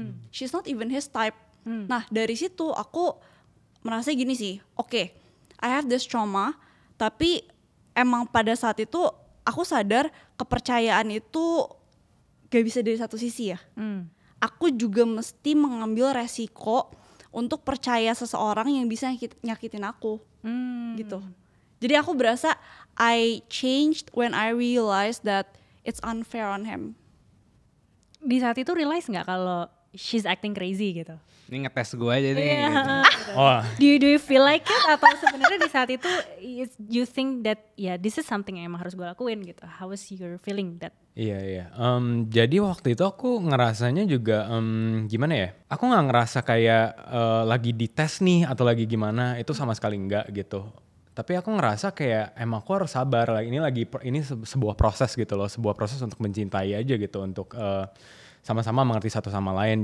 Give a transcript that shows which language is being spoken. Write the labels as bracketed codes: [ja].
[en] She's not even his type. [id] Nah dari situ aku merasa gini sih, okay, [en] I have this trauma, [id] tapi emang pada saat itu aku sadar kepercayaan itu gak bisa dari satu sisi ya. Aku juga mesti mengambil resiko untuk percaya seseorang yang bisa nyakitin aku, gitu. Jadi aku berasa [en] I changed when I realized that it's unfair on him. [id] Di saat itu realize nggak kalau [en] she's acting crazy [id] gitu? Ini ngetes gue aja nih. [en] Do you feel like it [id] atau sebenarnya di saat itu [en] you think that this is something [id] yang emang harus gue lakuin gitu? [en] How was your feeling that? [id] Iya. Jadi waktu itu aku ngerasanya juga gimana ya? Aku nggak ngerasa kayak lagi dites nih atau lagi gimana. Itu sama sekali enggak gitu. Tapi aku ngerasa kayak emang aku harus sabar. Ini sebuah proses gitu loh. Sebuah proses untuk mencintai aja gitu. Untuk sama-sama mengerti satu sama lain.